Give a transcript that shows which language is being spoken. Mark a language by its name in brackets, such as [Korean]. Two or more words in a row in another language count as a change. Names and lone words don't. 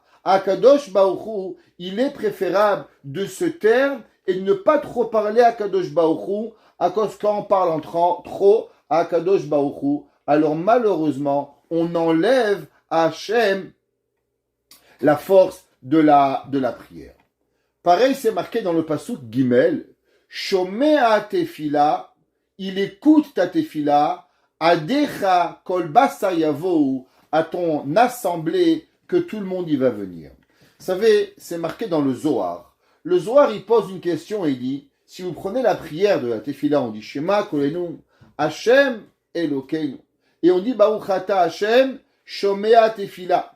[French] À Kadosh Baruch Hu, il est préférable de se taire et de ne pas trop parler à Kadosh Baruch Hu, à cause quand on parle en trop à Kadosh Baruch Hu, alors malheureusement, on enlève à Hachem la force de la prière. Pareil, c'est marqué dans le pasuk Gimel, [Hebrew] שומע תפילה, [French] il écoute ta tefila, [Hebrew] עדיך כל בשר יבואו, [French] à ton assemblée que tout le monde y va venir. Vous savez, c'est marqué dans le Zohar. Le Zohar, il pose une question et il dit, si vous prenez la prière de la tefila, on dit [Hebrew] שמע קולנו ה' אלוקינו. [French] Et on dit [Hebrew] ברוך אתה ה' שומע תפילה.